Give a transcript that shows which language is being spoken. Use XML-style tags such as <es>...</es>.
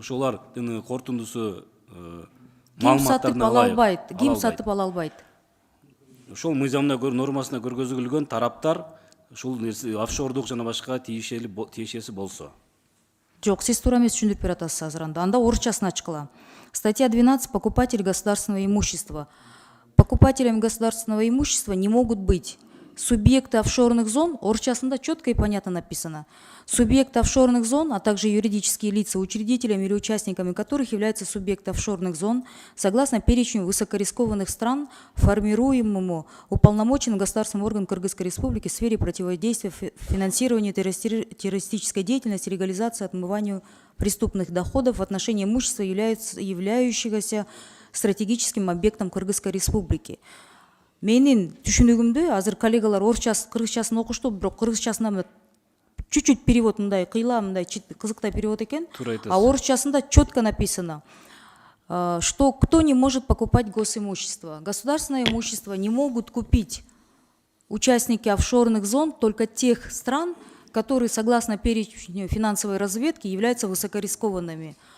<ky>Ошолардын корутундусу маалыматтарын ким сатып ала албайт? Ошол мыйзамына көрө нормасына көргөзүлгөн тараптар ушул офшордук жана башка тиешеси болсо. Жок, сиз туура эмес түшүндүрүп берип атасыз азыр анда. Анда орусчасын ачкыла.</ky> <ru>Статья 12. Покупатель государственного имущества. Покупателями государственного имущества не могут быть субъекты офшорных зон, орусчасында четко и понятно написано. Субъекты офшорных зон, а также юридические лица, учредителями или участниками которых являются субъекты офшорных зон, согласно перечню высокорискованных стран, формируемому уполномоченным государственным органом Кыргызской Республики в сфере противодействия финансированию террористической деятельности, легализации, отмыванию преступных доходов в отношении имущества, являющегося стратегическим объектом Кыргызской Республики.</ru> <ky>Менин түшүнүгүмдө азыр коллегалар кыргызчасын окушту, бирок кыргызчасына чуть-чуть перевод мындай кыйла, мындай кызыктай перевод экен.</ky> <ru>А орусчасында четко написано, что кто не может покупать госимущество. Государственное имущество не могут купить участники офшорных зон только тех стран, которые, согласно перечню финансовой разведки, являются высокорискованными.</ru>